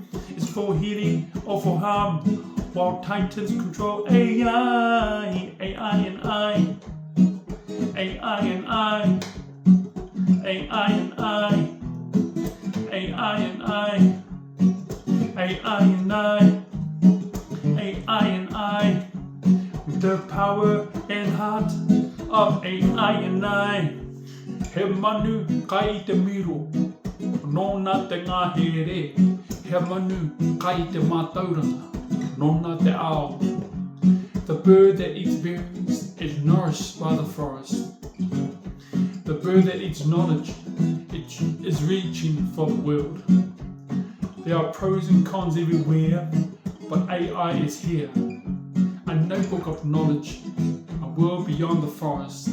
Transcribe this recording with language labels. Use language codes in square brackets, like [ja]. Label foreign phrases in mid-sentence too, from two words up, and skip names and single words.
[en] It's for healing or for harm, while titans control AI, AI and I, AI and I, AI and I, AI and I, AI and I, AI and I, the power and heart of AI and I. [mi] He manu kai te miro, nōna te ngahere. He manu kai te mātauranga, nōna te ao. [en] The bird that eats berries is nourished by the forest. The bird that eats knowledge, it is reaching for the world. There are pros and cons everywhere, but AI is here. A notebook of knowledge, a world beyond the forest.